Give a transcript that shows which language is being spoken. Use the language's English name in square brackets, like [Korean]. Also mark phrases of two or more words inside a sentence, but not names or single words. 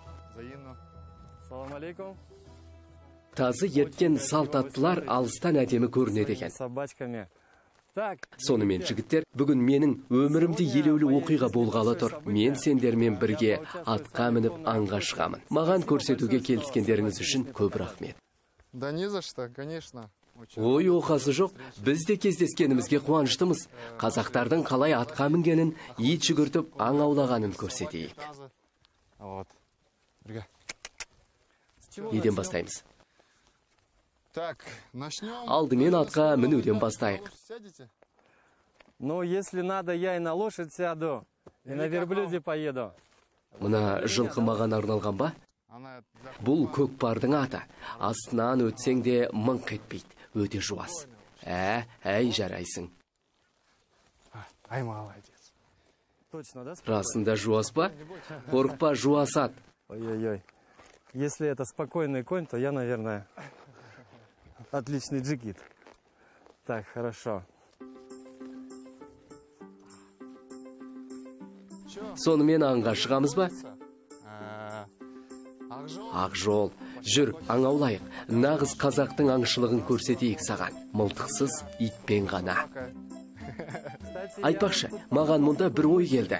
[Kazakh] Тазы ерткен салт аттылар алыстан әдемі көрінеді екен. Сонымен жігіттер, бүгін менің өмірімде елеулі оқиға болғалы тұр. Мен сендермен бірге атқа мініп аңға шығамын. Маған көрсетуге келіскендеріңіз үшін көп рахмет. [Russian] Да не за что, конечно. [Kazakh] Ой, оқасы жоқ, біз де кездескенімізге қуаныштымыз. Қазақтардың қалай атқа мінгенін, ит жүгіртіп аң аулағанын көрсетейік. Неден бастаймыз? Алдымен атқа мінуден бастайық. [Russian] Ну, если надо, я и на лошадь сяду, и на верблюде поеду. [Kazakh] Мына жылқы маған арналған ба? Бұл көкпардың аты. Астынан өтсең де мыңқ етпейді. Өте жуас. Әй, жарайсың. [Russian] Ай, молодец. [Kazakh] Расында жуас па? Қорықпа, жуасат. Ой-ой-ой. [Russian] Если это спокойный конь, то я, наверное, отличный джигит. Так, хорошо. [Kazakh] Сонымен аңға шығамыз ба? Ақжол, жүр, аң аулайық. Нағыз қазақтың аңшылығын көрсетейік саған. Мылтықсыз итпен ғана. Айтпақшы, маған мұнда бір ой келді.